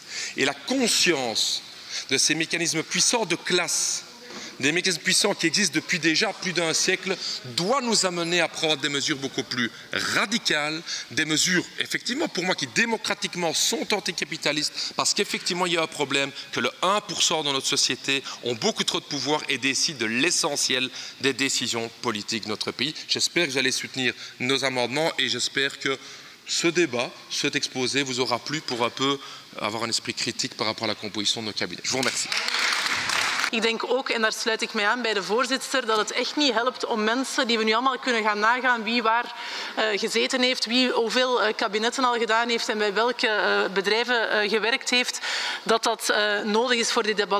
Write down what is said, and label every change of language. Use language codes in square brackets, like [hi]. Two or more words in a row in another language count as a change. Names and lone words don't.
[fr] Et la conscience de ces mécanismes puissants de classe, des mécanismes puissants qui existent depuis déjà plus d'un siècle, doit nous amener à prendre des mesures beaucoup plus radicales, des mesures, effectivement, pour moi, qui démocratiquement sont anticapitalistes, parce qu'effectivement, il y a un problème que le 1% de notre société ont beaucoup trop de pouvoir et décident de l'essentiel des décisions politiques de notre pays. J'espère que vous allez soutenir nos amendements et j'espère que ce débat, cet exposé vous aura plu pour un peu avoir un esprit critique par rapport à la composition de nos cabinets. Je vous remercie. [nl] Ik denk ook, en daar sluit ik mij aan bij de voorzitter, dat het echt niet helpt om mensen die we nu allemaal kunnen gaan nagaan wie waar gezeten heeft, wie hoeveel kabinetten al gedaan heeft en bij welke bedrijven gewerkt heeft, dat nodig is voor dit debat.